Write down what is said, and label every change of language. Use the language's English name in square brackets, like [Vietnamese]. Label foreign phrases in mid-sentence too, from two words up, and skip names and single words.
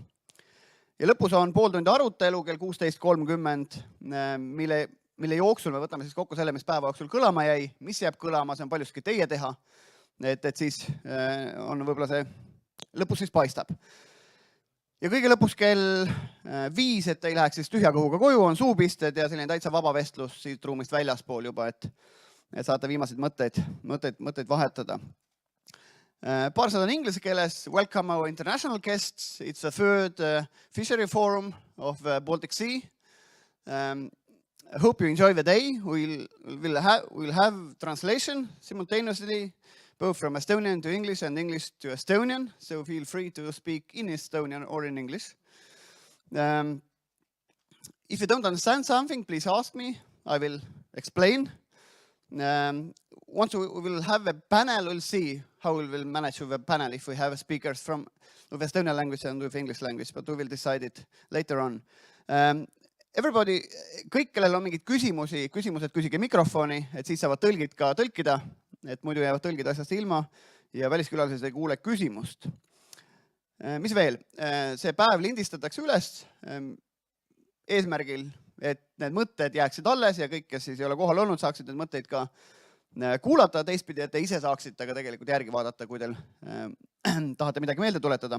[Estonian] Ja lõpus on 1,5 tundi arutelu kell 16.30, mille jooksul me võtame siis kokku selle, mis päeva jooksul kõlama jäi, mis jääb kõlama, see on paljuski teie teha, et siis on võib-olla see lõpus siis paistab. Ja kõige lõpus kell 5, et ei läheks siis tühja kõhuga koju, on suupisted ja selline täitsa vaba vestlus siit ruumist väljaspool juba, et saate viimaseid mõtteid vahetada. Paar sõna inglise keeles. [English] Welcome our international guests. It's the 3rd fishery forum of Baltic Sea. I hope you enjoy the day. We'll have translation simultaneously, both from Estonian to English and English to Estonian, so feel free to speak in Estonian or in English. If you don't understand something, please ask me. I will explain. Once we will have a panel, we'll see how we will manage with a panel if we have speakers with Estonian language and with English language, but we will decide it later on. Everybody, [Estonian] kõik, kellel on mingid küsimused, küsige mikrofoni, et siis saavad tõlgid ka tõlkida, et muidu jäävad tõlgid asjast ilma ja väliskülalised ei kuule küsimust. Mis veel? See päev lindistatakse üles eesmärgil, et need mõtted jääksid alles ja kõik, kes siis ei ole kohal olnud, saaksid need mõtteid ka kuulata teistpidi, et te ise saaksite ka tegelikult järgi vaadata, kui teil tahate midagi meelde tuletada.